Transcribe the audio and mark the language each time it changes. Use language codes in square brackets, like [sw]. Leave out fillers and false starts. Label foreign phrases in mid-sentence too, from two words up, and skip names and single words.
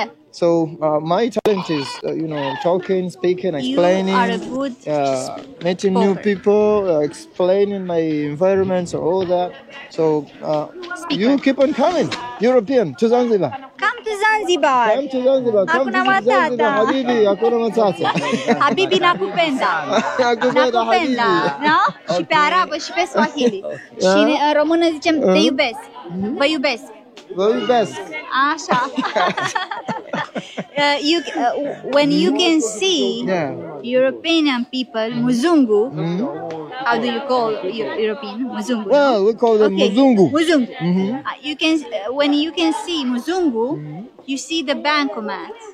[en] So my talent is, talking, speaking, explaining, you are a good meeting new spoker. people, explaining my environments, all that. So you keep on coming, European, to Zanzibar. Come to Zanzibar. Come to Zanzibar. Come [sw] Hakuna [en] visit Zanzibar, [sw] matata. Habibi, hakuna matata. Habibi nakupenda. Nakupenda, Nakupenda, Habibi. [en] no? [ro] Și pe arabă și pe swahili. Și în română zicem te iubesc. Vă iubesc. Vă iubesc. Așa. [en] When you can see Yeah. European people, Muzungu, how do you call European? Muzungu. Well, we call them Muzungu. Muzungu. You can when you can see Muzungu, you see the bankomat.